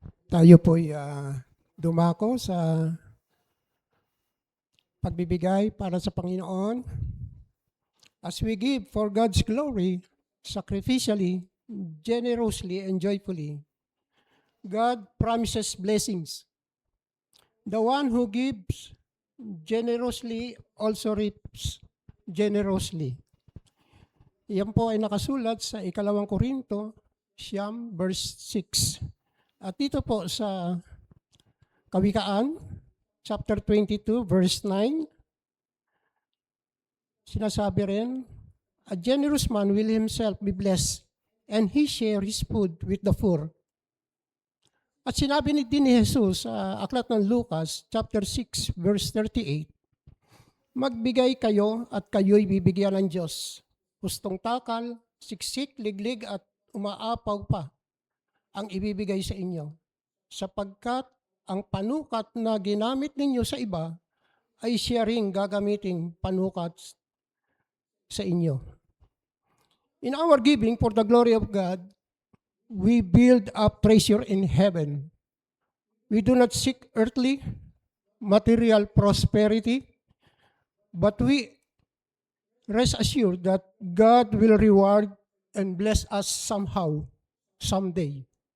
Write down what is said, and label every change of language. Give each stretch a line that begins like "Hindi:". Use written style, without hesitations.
Filipino: Tayo po'y dumako sa pagbibigay para sa Panginoon.
English: As we give for God's glory, sacrificially, generously, and joyfully, God promises blessings. The one who gives generously also reaps generously.
Filipino: Yan po ay nakasulat sa 2 Korinto, verse 6. At dito po sa Kawikaan,
English: chapter 22, verse 9,
Filipino: sinasabi rin,
English: a generous man will himself be blessed, and he share his food with the poor.
Filipino: At sinabi din ni Jesus sa aklat ng Lucas, chapter 6, verse 38, magbigay kayo at kayo'y bibigyan ng Diyos. Hustong takal, siksik, liglig at umaapaw pa ang ibibigay sa inyo. Sapagkat ang panukat na ginamit ninyo sa iba ay siya ring gagamitin panukat sa inyo.
English: In our giving for the glory of God, we build up treasure in heaven. We do not seek earthly, material prosperity, but we rest assured that God will reward and bless us somehow, someday.